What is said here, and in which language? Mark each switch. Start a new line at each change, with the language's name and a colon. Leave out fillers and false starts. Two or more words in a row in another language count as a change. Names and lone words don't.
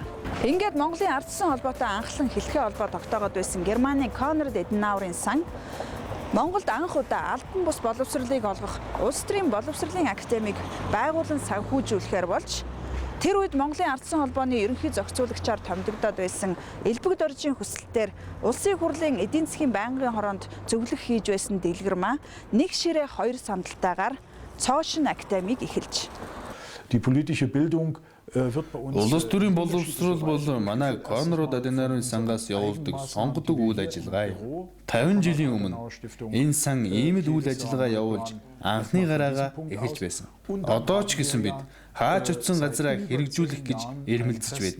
Mongolian: Ингээд Монголын ардчилсан холбоотой анхлан хэлхээ холбоо тогтоогод байсан Германы Конрад Эденауэрийн сан Монголд анх удаа албан бус боловсролыг олгох улс төрийн боловсролын академиг байгуулан санхүүжүүлэхээр болж тэр үед Монголын ардчилсан холбооны ерөнхий зохицуулагчаар томдогдоод байсан Элбэг доржийн хүсэлтээр Улсын хурлын эдийн засгийн байнгын хороонд зөвлөх хийж байсан дэлгэрмаа нэг ширээ 2 сандалтайгаар цоошин академиг эхэлж.
German: Die politische Bildung
Mongolian: улс төрийн боловсрол бол манай Конрад Аденауэрийн сангаас явуулдаг сонгодог үйл ажиллагаа юм. 50 жилийн өмнө энэ сан ийм л үйл ажиллагаа явуулж анхны гараагаа эхэлж байсан. Одоо ч гэсэн бид хаач утсан газраа хэрэгжүүлэх гэж эрмэлзэж байдаг.